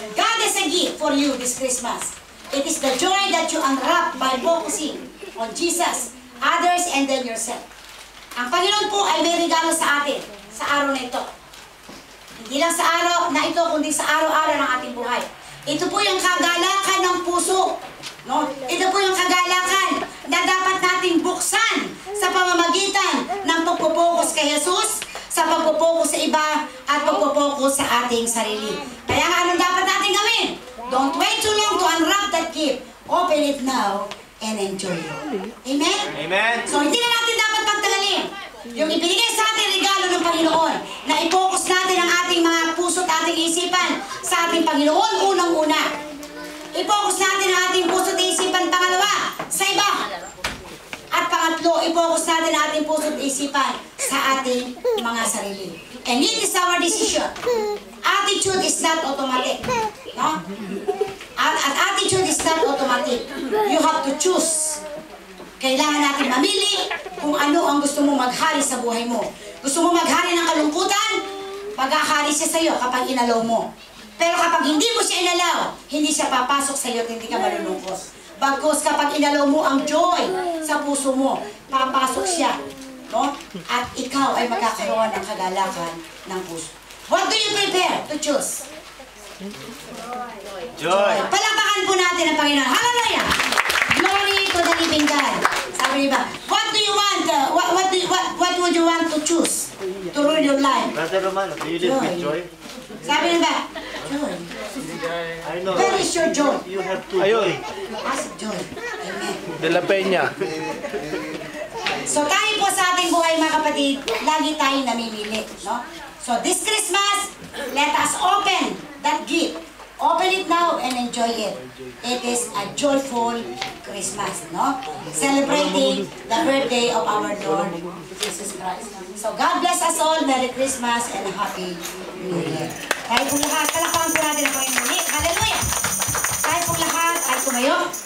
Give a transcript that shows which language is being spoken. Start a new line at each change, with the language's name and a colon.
English: God has a gift for you this Christmas. It is the joy that you unwrap by focusing on Jesus, others, and then yourself.
Filipino: Ang Panginoon po ay may regalo sa atin sa araw na ito. Hindi lang sa araw na ito, kundi sa araw-araw ng ating buhay. Ito po yung kagalakan ng puso. No? Ito po yung kagalakan na dapat nating buksan sa pamamagitan ng pagpupokus kay Jesus, sa pagpupokus sa iba, at pagpupokus sa ating sarili. Kaya nga, anong dapat natin gawin?
English: Don't wait too long to unwrap that gift. Open it now and enjoy it. Amen? Amen.
Filipino: So, hindi na natin dapat pagtagalin yung ibinigay sa ating regalo ng Panginoon na i-focus natin ang ating mga puso at ating isipan sa ating Panginoon unang-una. I-focus natin ang ating puso at isipan pangalawa sa iba. At pangatlo, i-focus natin ang ating puso at isipan sa ating mga sarili.
English: And it is our decision. Attitude is not automatic. No? At attitude is not automatic. You have to choose.
Filipino: Kailangan natin mamili kung ano ang gusto mo maghari sa buhay mo. Gusto mo maghari ng kalungkutan? Maghahari siya sa iyo kapag inalaw mo. Pero kapag hindi mo siya inalaw, hindi siya papasok sa iyo at hindi ka malulungkot. Bagkus kapag inalaw mo ang joy sa puso mo, papasok siya. No? At ikaw ay magkakaroon ng kagalakan ng puso.
English: What do you prepare to choose? Joy.
Filipino: Palakpakan po natin ang Panginoon.
English: Hallelujah! Glory to the living God.
Filipino: Sabi niya ba,
English: what do you want? What would you want to choose to rule your life? Brother Romano, do you live with joy?
Filipino: Sabi niya ba, joy.
English: I know. Where is your joy? You have to joy. Ask joy. Amen. De La Peña.
Filipino: So tayo po sa ating buhay mga kapatid, lagi tayong namimili. No?
English: So this Christmas, let us open that gift. Open it now and enjoy it. It is a joyful Christmas, no? Celebrating the birthday of our Lord Jesus Christ. So God bless us all. Merry Christmas and Happy New Year.
Filipino: Tayo po lahat, palakpakan po natin ang Panginoon. Hallelujah! Tayo po lahat ay tumayo.